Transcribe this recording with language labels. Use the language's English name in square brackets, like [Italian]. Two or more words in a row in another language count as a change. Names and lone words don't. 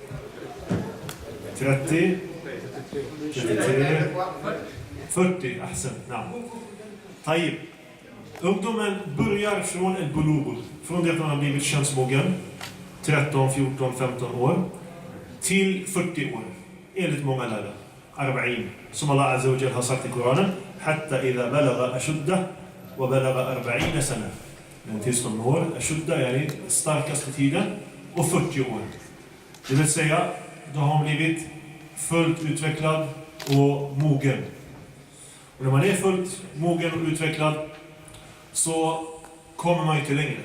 [Arabic] 30, 33, 40, أحسن نعم. Taib. [Swedish] Ungdomen börjar från ett bulugh, från det att man har blivit könsmogen, 13, 14, 15 år, till 40 år, enligt många lärare. 40, som Allah [Arabic] عز وجل [Swedish] har sagt i Koranen, [Arabic] حتى إذا بلغ أشده وبلغ 40 سنة. [Swedish] Men tills de når ashudda är den starkaste tiden, och 40 år. Det vill säga, då har man blivit fullt utvecklad och mogen. Och när man är fullt mogen och utvecklad så kommer man inte längre.